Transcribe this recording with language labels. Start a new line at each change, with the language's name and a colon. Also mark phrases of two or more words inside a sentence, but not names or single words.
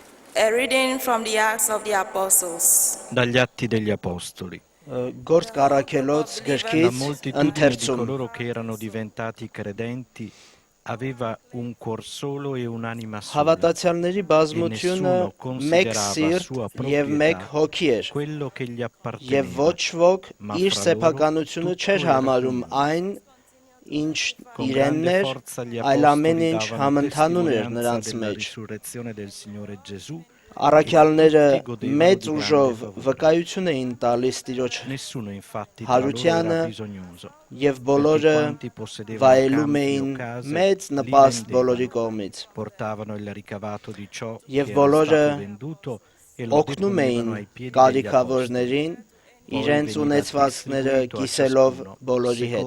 English: A reading from the Acts of the Apostles.
Italian: Dagli Atti degli Apostoli.
Armenian: Գործք առաքելոց
Italian: La
Armenian: գրքից
Italian: moltitudine di
Armenian: ընթերցում
Italian: coloro che erano diventati credenti aveva un cuor solo e un'anima sola.
Armenian: Հավատացյալների բազմությունը մեկ սիրտ եւ մեկ հոգի էր
Italian: Quello che gli
Armenian: եւ
Italian: apparteneva.
Armenian: ոչ ոք
Italian: Ma
Armenian: իր
Italian: fra
Armenian: սեփականությունը
Italian: loro
Armenian: չէր
Italian: tutto era
Armenian: համարում
Italian: comune.
Armenian: այն ինչ
Italian: Con
Armenian: իրենն
Italian: grande
Armenian: էր,
Italian: forza gli
Armenian: այլ ամեն
Italian: apostoli
Armenian: ինչ
Italian: davano
Armenian: համընդհանուր էր
Italian: testimonianza
Armenian: նրանց
Italian: della
Armenian: մեջ։
Italian: risurrezione del Signore Gesù.
Armenian: Առաքյալները
Italian: Tutti godevano
Armenian: մեծ
Italian: di grande
Armenian: ուժով
Italian: favore.
Armenian: վկայություն էին տալիս Տիրոջ
Italian: Nessuno infatti tra loro
Armenian: հարությանը
Italian: era bisognoso,
Armenian: եւ
Italian: perché
Armenian: բոլորը
Italian: quanti possedevano
Armenian: վայելում
Italian: campi
Armenian: էին
Italian: o case
Armenian: մեծ
Italian: li
Armenian: նպաստ բոլորի
Italian: vendevano,
Armenian: կողմից
Italian: portavano il ricavato di ciò
Armenian: Եվ
Italian: che era
Armenian: բոլորը
Italian: stato venduto e lo
Armenian: օգնում էին
Italian: deponevano ai piedi degli apostoli.
Armenian: կարիքավորներին
Italian: Poi
Armenian: իրենց
Italian: veniva
Armenian: ունեցվածքները
Italian: distribuito a
Armenian: կիսելով
Italian: ciascuno
Armenian: բոլորի հետ